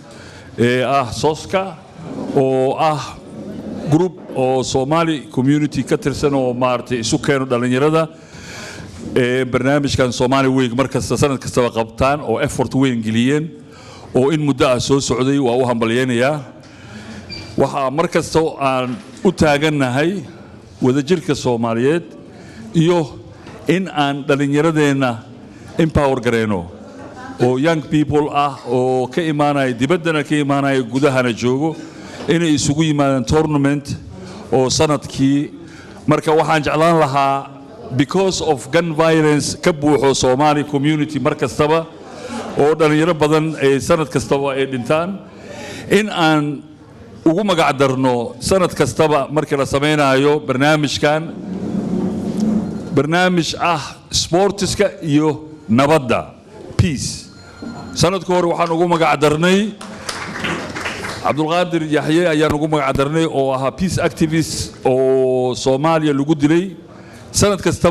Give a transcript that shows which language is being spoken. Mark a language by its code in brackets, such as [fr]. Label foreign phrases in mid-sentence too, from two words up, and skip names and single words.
[so] Soska oo group oo [en] Somali community [so] ka tirsan oo maartay isu keeno dhalinyarada barnaamijkan Somali Week markasta sanad kasta qabtaan oo effort weyn geliyeen oo in muddo soo socday waa u hambalyeeyaa waxa markasta aan u taaganahay wadajirka Soomaaliyeed iyo in aan dhalinyaradeena empower gareeno oo [en] young people [so] oo ka imaanay dibaddana ka imaanay gudahana joogo inay isugu yimaadaan tournament oo sanadkii marka waxaan jeclaan lahaa [en] because of gun violence [so] ka buuxo [en] Somali community [so] markastaba oo dhalinyaro badan ay sanad kastaba ay dhintaan in aan ugu magac darno sanad kastaba markii la sameeyo barnaamijkan barnaamij sportiska iyo nabadda peace sanadka hore waxaan ugu magac darnay Abdulqaadir Yaxye ayaan ugu magac darnay oo [en] peace activist [so] oo Soomaaliya lagu dilay sanad kastaba